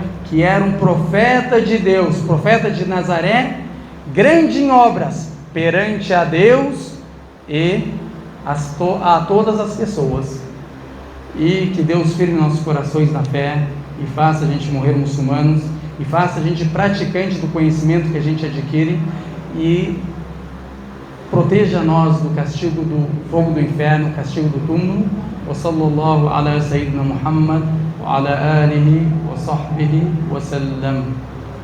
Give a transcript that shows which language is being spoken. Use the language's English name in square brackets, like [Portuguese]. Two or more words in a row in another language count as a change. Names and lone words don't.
[Portuguese] Que era um profeta de Deus, profeta de Nazaré, grande em obras perante a Deus e a todas as pessoas. E que Deus firme nossos corações na fé e faça a gente morrer muçulmanos, e faça a gente praticante do conhecimento que a gente adquire, e proteja nós do castigo do fogo do inferno, castigo do túmulo. [Arabic] وصلى الله على سيدنا محمد وعلى آله وصحبه وسلم.